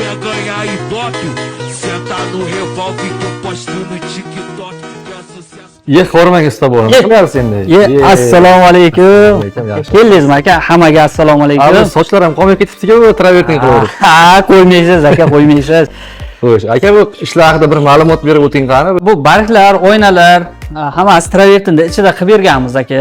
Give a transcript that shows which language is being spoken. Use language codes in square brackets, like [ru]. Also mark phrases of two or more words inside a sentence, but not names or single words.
[pt] ganhar ibope. Senta no revólver que eu posto no TikTok. Que é sucesso. [uz] Hormang usta bo'lim. Qilyapsiz endi. Assalomu alaykum. Keldingizmi aka? Hammaga assalomu alaykum. Sochlar ham qolmay ketibdi-ku, travertin qilaverib. Ha, qo'ymaysiz aka, qo'ymaysiz. Xo'sh, aka bu ishlar haqida bir ma'lumot berib o'ting qani? Bu barglar, oynalar, hammasi travertinda ichida qilib berganmiz aka.